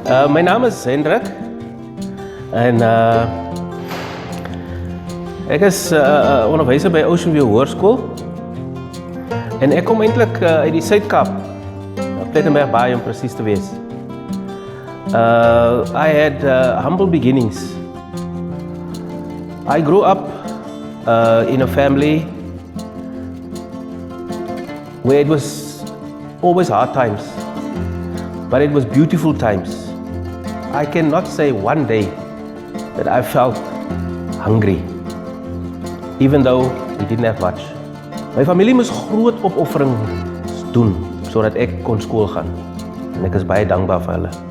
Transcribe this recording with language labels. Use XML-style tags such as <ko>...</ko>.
<af>My naam is Hendrik en ek is onderwyser by Ocean View Hoërskool en ek kom eintlik uit die Suid-Kaap, Plettenberg Baai om presies te wees.</af> <en>I had humble beginnings. I grew up in a family where it was always hard times, but it was beautiful times. I cannot say one day that I felt hungry, even though we didn't have much.</en> <af>My familie moes groot opofferings doen sodat ek kon skool gaan en ek is baie dankbaar vir hulle.</af>